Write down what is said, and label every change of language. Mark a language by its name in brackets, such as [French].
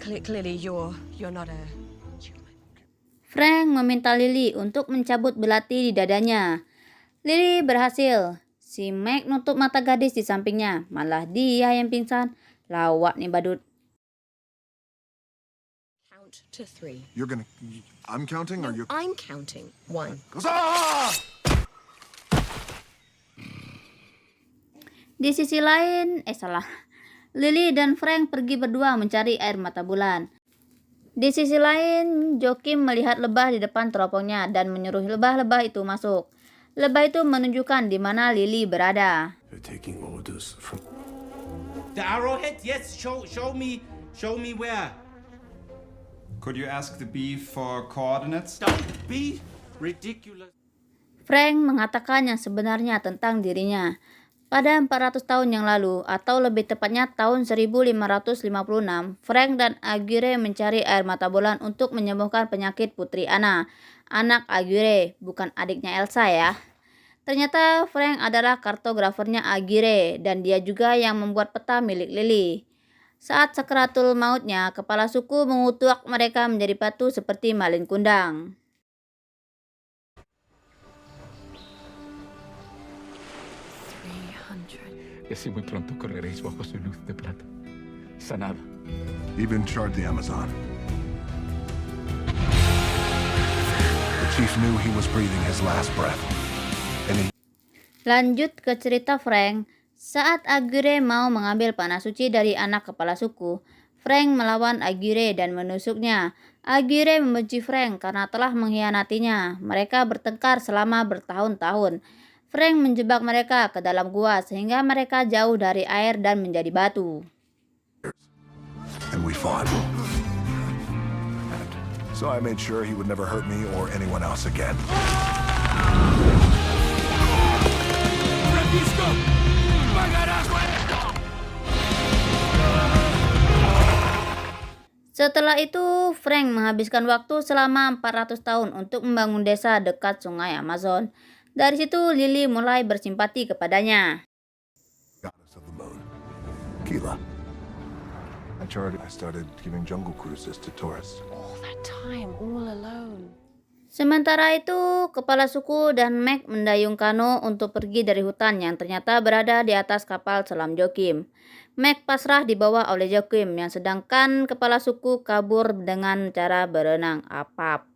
[English] Clearly, you're not a human. [Indonesian] Frank meminta Lily untuk mencabut belati di dadanya. Lily berhasil. Si Meg nutup mata gadis di sampingnya. Malah dia yang pingsan. Lawak nih badut. [English] Count to 3. You're gonna. I'm counting, or you're. I'm counting. 1. Ah! [Indonesian] Di sisi lain, Lily dan Frank pergi berdua mencari air mata bulan. Di sisi lain, Jokim melihat lebah di depan teropongnya dan menyuruh lebah-lebah itu masuk. Lebah itu menunjukkan di mana Lily berada. [English] They're taking orders from. The arrowhead? Yes, show me where. Could you ask the bee for coordinates? Don't be ridiculous. [Indonesian] Frank mengatakan yang sebenarnya tentang dirinya. Pada 400 tahun yang lalu, atau lebih tepatnya tahun 1556, Frank dan Aguirre mencari air mata bulan untuk menyembuhkan penyakit Putri Anna, anak Aguirre, bukan adiknya Elsa ya. Ternyata Frank adalah kartografernya Aguirre dan dia juga yang membuat peta milik Lily. Saat sakaratul mautnya, kepala suku mengutuk mereka menjadi batu seperti malin kundang. [Spanish] Y así muy pronto correréis bajo su luz de plata. Sanada. [English] Even charred the Amazon. The chief knew he was breathing his last breath. And he [Indonesian] Lanjut ke cerita Frank. Saat Aguirre mau mengambil panah suci dari anak kepala suku, Frank melawan Aguirre dan menusuknya. Aguirre membenci Frank karena telah mengkhianatinya. Mereka bertengkar selama bertahun-tahun. Frank menjebak mereka ke dalam gua sehingga mereka jauh dari air dan menjadi batu. [English] and we fought. So I made sure he would never hurt me or anyone else again. [Indonesian] Setelah itu, Frank menghabiskan waktu selama 400 tahun untuk membangun desa dekat sungai Amazon. Dari situ, Lily mulai bersimpati kepadanya. [English] Goddess of the moon, Keela. I started giving jungle cruises to tourists. All that time, all alone. [Indonesian] Sementara itu, kepala suku dan Meg mendayung kano untuk pergi dari hutan yang ternyata berada di atas kapal selam Jokim. Meg pasrah dibawa oleh Jokim, yang sedangkan kepala suku kabur dengan cara berenang apa-apa.